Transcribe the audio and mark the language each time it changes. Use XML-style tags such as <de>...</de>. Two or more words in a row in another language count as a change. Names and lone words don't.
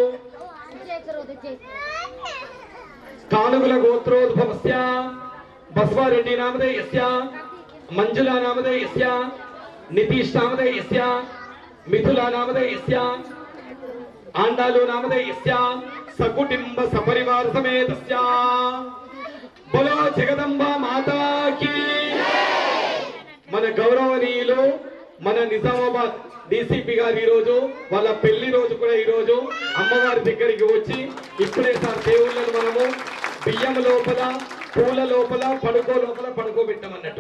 <sa>कानुगुल गोत्रोद्भवस्य बसवारेड्डी नामधेयस्य मंजुला नामधेयस्य नितीश नामधेयस्य मिथुला नामधेयस्य आंडालु नामधेयस्य सकुटुंब सपरिवार समेतस्य।</sa> <hi>बोलो जगदंबा माता की।</hi> <te>మన గౌరవనీయులు మన నిజామాబాద్ డీసీపీ గారు ఈరోజు వాళ్ళ పెళ్లి రోజు కూడా ఈరోజు అమ్మవారి దగ్గరికి వచ్చి ఇప్పుడే సార్ దేవుళ్ళను మనము బియ్యం లోపల పూల లోపల పడుకోబెట్టమన్నట్టు.</te>